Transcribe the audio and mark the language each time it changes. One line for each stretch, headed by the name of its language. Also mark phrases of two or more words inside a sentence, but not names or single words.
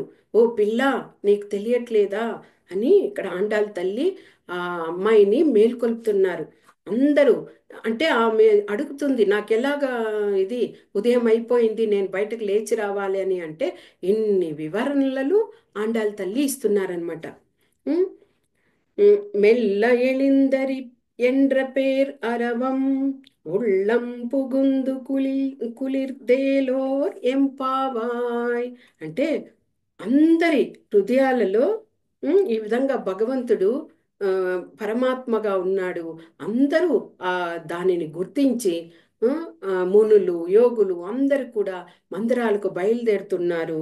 Telugu: ఓ పిల్ల, నీకు తెలియట్లేదా అని ఇక్కడ ఆండాళ్ళ తల్లి ఆ అమ్మాయిని మేల్కొల్పుతున్నారు. అందరూ అంటే ఆమె అడుగుతుంది, నాకెలాగా ఇది ఉదయం అయిపోయింది, నేను బయటకు లేచి రావాలి అని. అంటే ఇన్ని వివరణలు ఆండాళ్ళ తల్లి ఇస్తున్నారనమాట.
Tamil: மெல்ல எழுந்தரி என்ற பேர் அறவம் உள்ளம் புகுந்து குளிர்ந்தேலோர் எம்பாவாய்.
Telugu: అంటే అందరి హృదయాలలో ఈ విధంగా భగవంతుడు పరమాత్మగా ఉన్నాడు. అందరూ దానిని గుర్తించి మునులు యోగులు అందరూ కూడా మందిరాలకు బయలుదేరుతున్నారు.